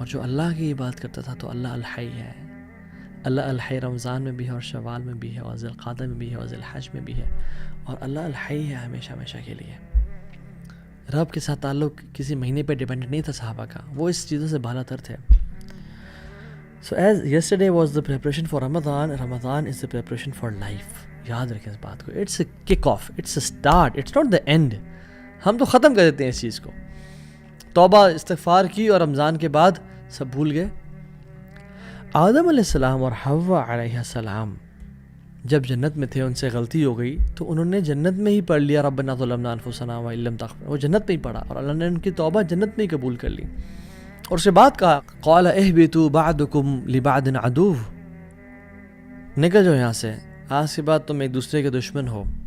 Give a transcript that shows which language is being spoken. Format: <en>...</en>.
<ur>اور جو اللہ کی عبادت کرتا تھا تو اللہ الحی ہے. اللہ الحی رمضان میں بھی ہے اور شوال میں بھی ہے اور ذی القعدہ میں بھی ہے اور ذی الحج میں بھی ہے, اور اللہ الحی ہے ہمیشہ ہمیشہ کے لیے. رب کے ساتھ تعلق کسی مہینے پہ ڈیپینڈنٹ نہیں تھا صحابہ کا, وہ اس چیزوں سے بالا تر تھے.</ur> <en>So as yesterday was the preparation for Ramadan, Ramadan is the preparation for life.</en> <ur>یاد رکھیں اس بات کو.</ur> <en>It's a kick off, it's a start, it's not the end.</en> <ur>ہم تو ختم کر دیتے ہیں اس چیز کو. توبہ استغفار کی اور رمضان کے بعد سب بھول گئے. آدم علیہ السلام اور حوا علیہ السلام جب جنت میں تھے, ان سے غلطی ہو گئی تو انہوں نے جنت میں ہی پڑھ لیا</ur> <ar>ربنا ظلمنا انفسنا وان لم تغفر.</ar> <ur>وہ جنت میں ہی پڑھا اور اللہ نے ان کی توبہ جنت میں ہی قبول کر لی. اور اس کے بعد کہا</ur> <ar>قال اہبطوا بعضکم لبعض عدو,</ar> <ur>نکل جاؤ یہاں سے, آج کے بعد تم ایک دوسرے کے دشمن ہو.</ur>